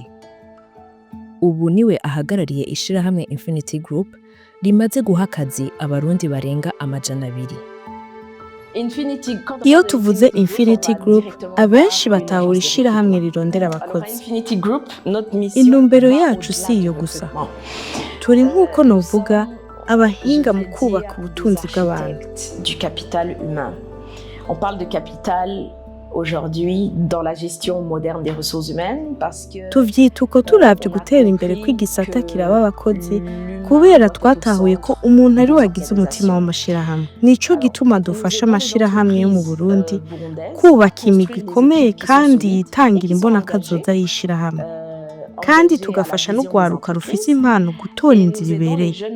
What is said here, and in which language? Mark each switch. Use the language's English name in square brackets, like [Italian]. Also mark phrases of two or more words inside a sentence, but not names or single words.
[Rundi] Ubu niwe ahagarariye ishirahamwe Infinity Group rimaze guha akazi abarundi barenga 200. Iyo tuvuze Infinity Group, abenshi batahura ishirahamwe rirondera abakozi. Intumbero yacu si iyo gusa. Turi nk'uko novuga abahinga mu kubaka ubutunzi bw'abantu. [French] On parle de capital aujourd'hui dans la gestion moderne des ressources humaines parce que [Rundi] tuvyita uko turavye gutera imbere kw'igisata kiraba abakozi kubera twatahuye ko umuntu ari wagize umutima w'amashirahamwe. Nico gituma dufasha amashirahamwe yo mu Burundi kubaka imigwi ikomeye kandi yitangira imbona kazoza y'ishirahamwe. Kandi tugafasha no gwaruka rufise impano gutora inzira ibereye.